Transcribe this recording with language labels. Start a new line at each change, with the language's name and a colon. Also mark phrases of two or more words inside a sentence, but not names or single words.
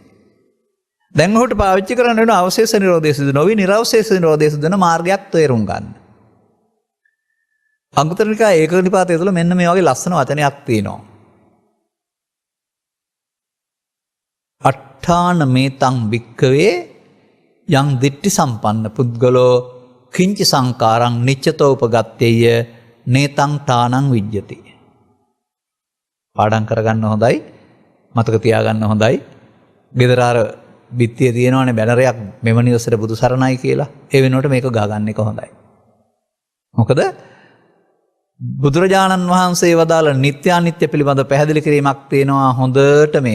Sinhala: දැන් ඔහුට පාවිච්චි කරන්න වෙන අවශේෂ නිරෝධය සිදු නොවි නිර්වශේෂ නිරෝධය සිදු වෙන මාර්ගයක් තේරුම් ගන්න. අංගුත්තර නිකායේ ඒකක නිපාතය තුළ මෙන්න මේ වගේ ලස්සන වචනයක් තියෙනවා.
Pali: අට්ඨාන මේතං භික්ඛවේ යං දිට්ඨි සම්පන්න පුද්ගලෝ කිංච සංකාරං නිච්චතෝ උපගත්තේය නේතං ඨානං විජ්ජති.
Sinhala: පාඩම් කරගන්න හොඳයි, මතක තියාගන්න හොඳයි. ගෙදර අර බිත්තිය තියෙනවනේ බැනරයක් මෙම නිවසට බුදු සරණයි කියලා. ඒ වෙනුවට මේක ගහගන්න එක හොඳයි. මොකද බුදුරජාණන් වහන්සේ වදාළ නිත්‍ය අනිත්‍ය පිළිබඳ පැහැදිලි කිරීමක් තියෙනවා හොඳට මේක.